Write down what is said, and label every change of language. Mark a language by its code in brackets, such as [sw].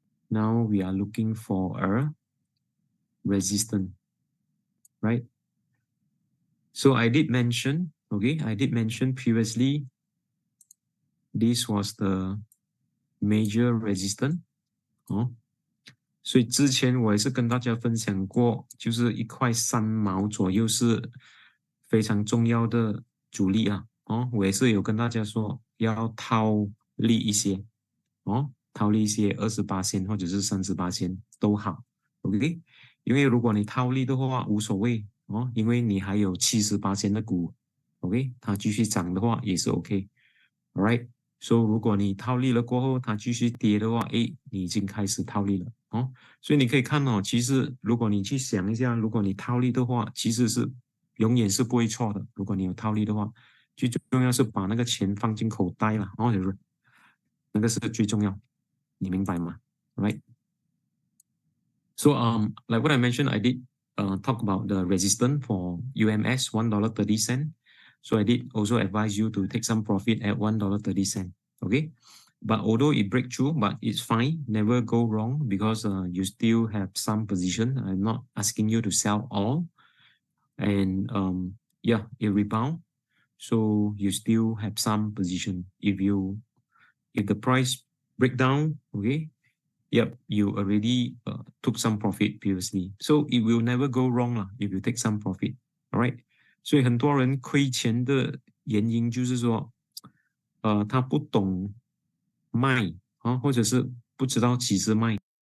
[en] Now we are looking for a resistance, right? So I did mention previously, this was the major resistance. [zh] 所以之前我也是跟大家分享过，就是1块3毛左右是非常重要的阻力啊。我也是有跟大家说要套利一些，套利一些28%或者是38%都好 ，OK？因为如果你套利的话无所谓因为你还有70%的股 ，OK？它继续涨的话也是 OK， [en] All right？ So [zh] 如果你套利了过后，它继续跌的话，你已经开始套利了所以你可以看其实如果你去想一下，如果你套利的话，其实是永远是不会错的。如果你有套利的话，最重要是把那个钱放进口袋了那个是最重要，你明白吗 ？Right? [en] So like what I mentioned, I did talk about the resistance for UMS $1.30. So I did also advise you to take some profit at $1.30. Okay, but although it break through, but it's fine, never go wrong because you still have some position. I'm not asking you to sell all, and yeah, it rebound, so you still have some position. If the price break down, okay, yep, you already took some profit previously, so it will never go wrong lah if you take some profit. All right. [zh] 所以很多人亏钱的原因就是说，他不懂卖或者是不知道几时卖。